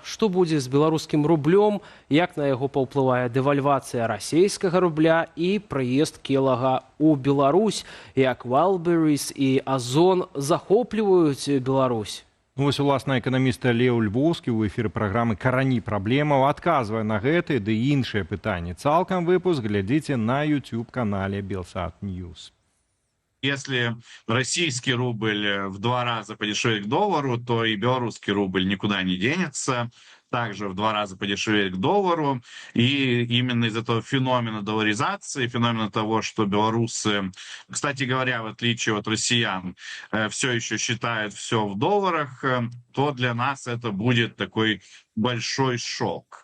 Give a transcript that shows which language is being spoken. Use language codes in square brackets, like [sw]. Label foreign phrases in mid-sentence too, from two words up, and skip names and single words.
[be] Што будзе з беларускім рублём, як на яго паўплывае дэвальвацыя расійскага рубля і прыезд Келага ў Беларусь, як Wildberries і Озон захопліваюць Беларусь. Вось, уласна, эканаміст Леў Львоўскі ў эфіры праграмы «Карані праблемаў» адказвае на гэтыя ды іншыя пытанні. Цалкам выпуск глядзіце на YouTube-канале Белсат Ньюс. [ru] Если российский рубль в 2 раза подешевеет к доллару, то и белорусский рубль никуда не денется. Также в 2 раза подешевеет к доллару. И именно из этого феномена долларизации, феномена того, что белорусы, кстати говоря, в отличие от россиян, все еще считают все в долларах, то для нас это будет такой большой шок.